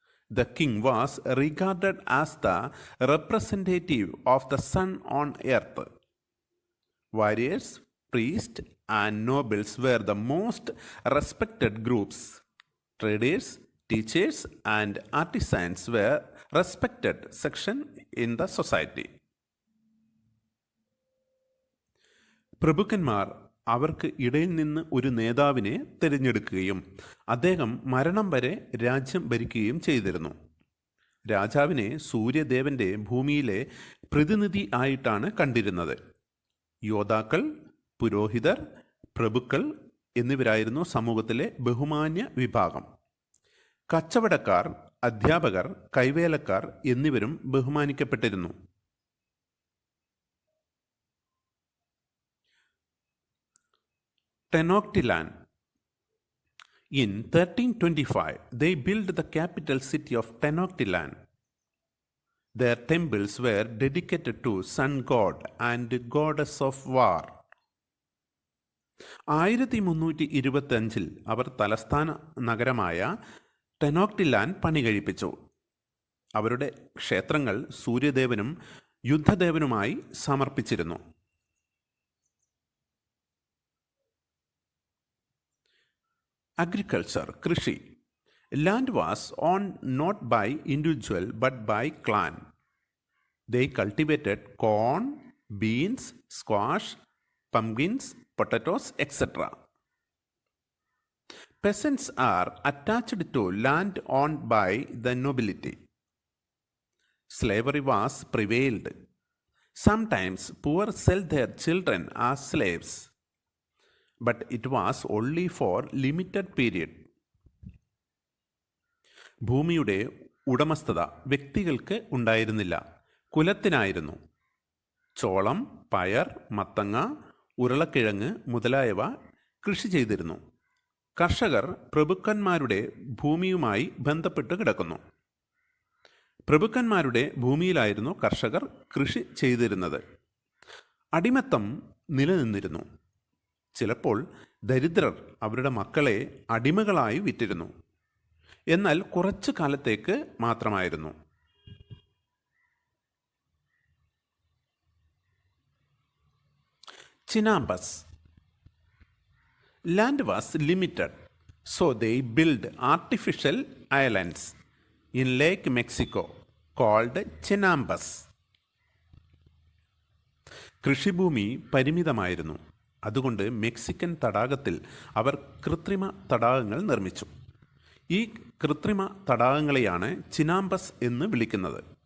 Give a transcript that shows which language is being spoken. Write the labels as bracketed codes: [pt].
[en] The king was regarded as the representative of the sun on earth. Warriors, priests, and nobles were the most respected groups. Traders, teachers, and artisans were respected section in the society. [ml] പ്രഭുക്കന്മാർ അവർക്ക് ഇടയിൽ നിന്ന് ഒരു നേതാവിനെ തിരഞ്ഞെടുക്കുകയും അദ്ദേഹം മരണം വരെ രാജ്യം ഭരിക്കുകയും ചെയ്തിരുന്നു. രാജാവിനെ സൂര്യദേവന്റെ ഭൂമിയിലെ പ്രതിനിധി ആയിട്ടാണ് കണ്ടിരുന്നത്. യോദ്ധാക്കൾ, പുരോഹിതർ, പ്രഭുക്കൾ എന്നിവരായിരുന്നു സമൂഹത്തിലെ ബഹുമാന്യ വിഭാഗം. കച്ചവടക്കാർ, അധ്യാപകർ, കൈവേലക്കാർ എന്നിവരും ബഹുമാനിക്കപ്പെട്ടിരുന്നു. [en] Tenochtitlan. In 1325, they built the capital city of Tenochtitlan. Their temples were dedicated to sun god and goddess of war. [ml] 1325 അവർ തലസ്ഥാന നഗരമായ ടെനോക്ടിലാൻ പണി കഴിപ്പിച്ചു. അവരുടെ ക്ഷേത്രങ്ങൾ സൂര്യദേവനും യുദ്ധദേവനുമായി സമർപ്പിച്ചിരുന്നു. [en] Agriculture, കൃഷി. Land was owned not by individual but by clan. They cultivated corn, beans, squash, pumpkins, potatoes, etc. Peasants are attached to land owned by the nobility. Slavery was prevailed. Sometimes poor sell their children as slaves, but it was only for limited period. [ml] ഭൂമിയുടെ ഉടമസ്ഥത വ്യക്തികൾക്ക് ഉണ്ടായിരുന്നില്ല, കുലത്തിനായിരുന്നു. ചോളം, പയർ, മത്തങ്ങ, ഉരുളക്കിഴങ്ങ് മുതലായവ കൃഷി ചെയ്തിരുന്നു. കർഷകർ പ്രഭുക്കന്മാരുടെ ഭൂമിയുമായി ബന്ധപ്പെട്ട് കിടക്കുന്നു. പ്രഭുക്കന്മാരുടെ ഭൂമിയിലായിരുന്നു കർഷകർ കൃഷി ചെയ്തിരുന്നത്. അടിമത്തം നിലനിന്നിരുന്നു. ചിലപ്പോൾ ദരിദ്രർ അവരുടെ മക്കളെ അടിമകളായി വിറ്റിരുന്നു. എന്നാൽ കുറച്ചു കാലത്തേക്ക് മാത്രമായിരുന്നു. ചിനാമ്പസ്. [en] Land was limited, so they built artificial islands in Lake Mexico called Chinambas. [ml] കൃഷിഭൂമി പരിമിതമായിരുന്നു, അതുകൊണ്ട് മെക്സിക്കൻ തടാകത്തിൽ അവർ കൃത്രിമ തടാകങ്ങൾ നിർമ്മിച്ചു. ഈ കൃത്രിമ തടാകങ്ങളെയാണ് ചിനാമ്പസ് എന്ന് വിളിക്കുന്നത്.